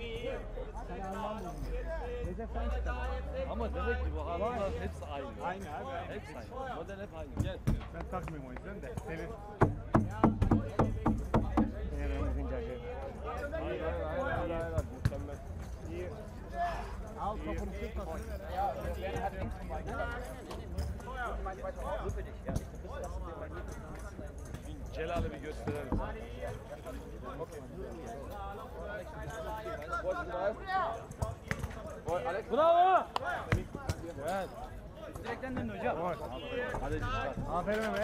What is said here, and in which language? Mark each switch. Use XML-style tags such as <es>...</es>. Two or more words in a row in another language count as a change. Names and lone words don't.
<tr>Ama demek ki bu adamlar hepsi aynı. Aynı abi. Hepsi aynı. Model hep aynı. Gel. Ben takmıyorum o yüzden de. Senin. Hayır. Mükemmel. Al topunu sık topunu.</tr> <de>Ja, der hat links vorbeigekommen. So für dich, ja.</de> <tr>Celal'i bir gösterelim. Bravo! Evet. Direkten döndü hocam. Hadi. Aferin Mehmet.</tr>